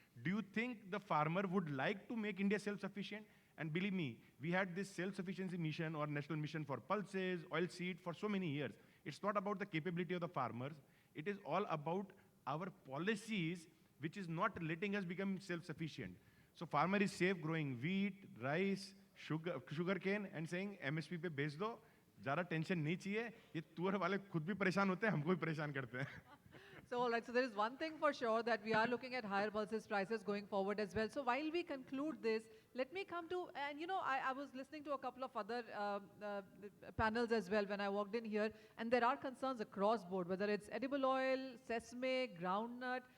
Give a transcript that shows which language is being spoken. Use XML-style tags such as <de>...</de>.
<en>Do you think the farmer would like to make India self-sufficient? And believe me, we had this self-sufficiency mission or national mission for pulses, oilseed for so many years. It's not about the capability of the farmers. It is all about our policies, which is not letting us become self-sufficient. So farmer is safe growing wheat, rice, sugarcane, and saying MSP</en> <hi>पे बेच दो, ज़्यादा tension नहीं चाहिए. ये तुअर वाले खुद भी परेशान होते हैं, हमको भी परेशान करते हैं.</hi> <en>So, all right, so there is one thing for sure, that we are looking at higher pulses prices going forward as well. So while we conclude this, let me come to, and I was listening to a couple of other panels as well when I walked in here, and there are concerns across board, whether it's edible oil, sesame, groundnut.</en>